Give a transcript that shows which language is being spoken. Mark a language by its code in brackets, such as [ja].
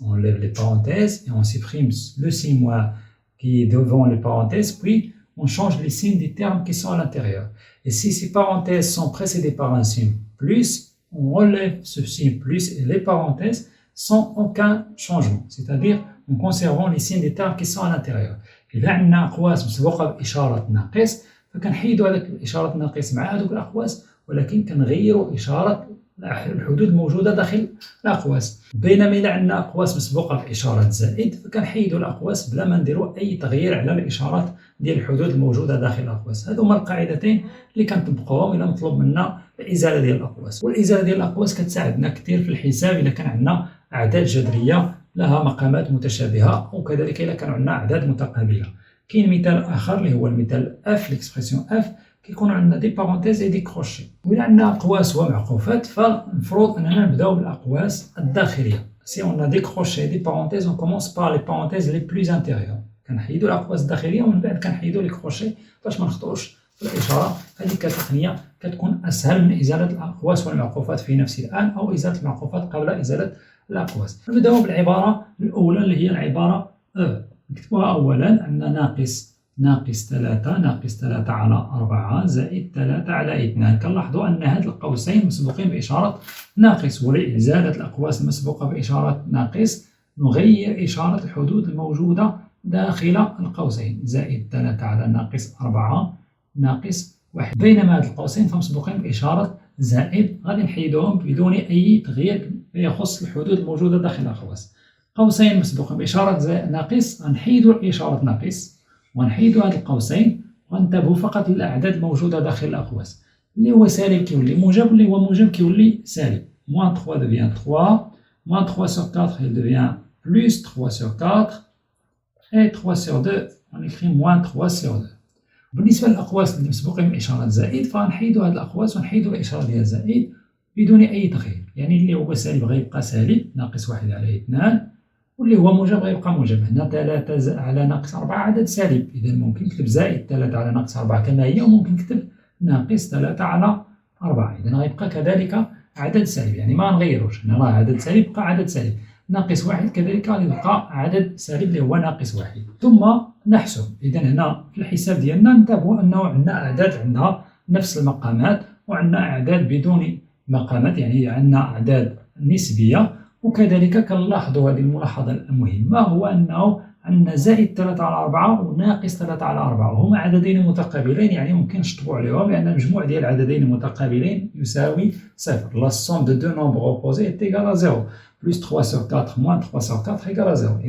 [fr] On enlève les parenthèses et on supprime le signe moins qui est devant les parenthèses, puis on change les signes des termes qui sont à l'intérieur. Et si ces parenthèses sont précédées par un signe plus, on relève ce signe plus et les parenthèses sans aucun changement, c'est-à-dire en conservant les signes des termes qui sont à l'intérieur. [ar] إذا عندنا أقواس مسبوقة بإشارة ناقص فكنحيدوا هذاك الإشارة الناقص مع هذوك الأقواس، ولكن كنغيروا إشارة الحدود الموجودة داخل الأقواس. بينما إذا عندنا أقواس مسبوقة بإشارة زائد فكنحيدوا الأقواس بلا ما نديروا أي تغيير على الإشارات ديال الحدود الموجودة داخل الأقواس. هذو هما القاعدتين اللي كنطبقوهم إلا مطلوب منا الإزالة ديال الأقواس. والإزالة ديال الأقواس كتساعدنا كثير في الحساب إلا كان عندنا أعداد جذرية لها مقامات متشابهة، وكذلك إلا كان عندنا أعداد متقابلة. كاين مثال آخر اللي هو المثال F، l'expression F كيكون عندنا دي بارونتيز اي دي كروشي. وإلا عندنا أقواس ومعقوفات فالمفروض أننا نبداو بالأقواس الداخلية. [fr] Si on a des crochets, des parenthèses, on commence par les parenthèses les plus intérieures. [ar] كنحيدوا الأقواس الداخلية ومن بعد كنحيدوا لي كروشي باش ما نخطئوش في الإشارة. هذه كتقنية كتكون أسهل من إزالة الأقواس والمعقوفات في نفس الآن أو إزالة المعقوفات قبل إزالة الأقواس. نبداو بالعبارة الأولى اللي هي العبارة نكتبوها أولا. عندنا ناقص 3 على 4 زائد 3 على 2. كنلاحظوا أن هاد القوسين مسبوقين بإشارة ناقص، ولإزالة الأقواس المسبوقة بإشارة ناقص نغير إشارة الحدود الموجودة داخل القوسين. زائد 3 على ناقص 4 ناقص 1. بينما هاد القوسين فمسبوقين بإشارة زائد غادي نحيدوهم بدون أي تغيير يخص الحدود الموجودة داخل الأقواس. قوسين مسبوقين بإشارة ناقص غنحيدوا إشارة ناقص ونحيدوا هاد القوسين وننتبهوا فقط للأعداد الموجودة داخل الأقواس. اللي هو سالب كيولي موجب، واللي هو موجب كيولي سالب. [fr] moins 3 devient 3, moins 3 sur 4 il devient plus 3 sur 4 et 3 sur 2 on écrit moins 3 sur 2. [ar] بالنسبة للأقواس اللي مسبوقين بإشارة زائد فغنحيدوا هاد الأقواس ونحيدوا الإشارة ديال زائد بدون أي تغيير. يعني اللي هو سالب غيبقى سالب ناقص 1 على 2، واللي هو موجب غيبقى موجب. هنا 3 على ناقص 4 عدد سالب، إذا ممكن نكتب زائد 3 على ناقص 4 كما هي، وممكن نكتب ناقص 3 على 4. إذا غيبقى كذلك عدد سالب، يعني ما نغيروش. هنا راه عدد سالب بقى عدد سالب. ناقص 1 كذلك غادي يبقى عدد سالب اللي هو ناقص 1. ثم نحسب. إذا هنا في الحساب ديالنا ننتبهوا أنه عندنا أعداد عندها نفس المقامات وعندنا أعداد بدون مقامات، يعني عندنا أعداد نسبية. وكذلك كنلاحظوا هذه الملاحظة المهمة، هو أنه عندنا زائد 3 على 4 وناقص 3 على 4 وهما عددين متقابلين، يعني ممكن نشطبوا عليهم لأن المجموع ديال العددين المتقابلين يساوي 0. [fr] La somme de deux nombres opposés est égale à 0. Plus 3 sur 4 moins 3 sur 4 égale à 0.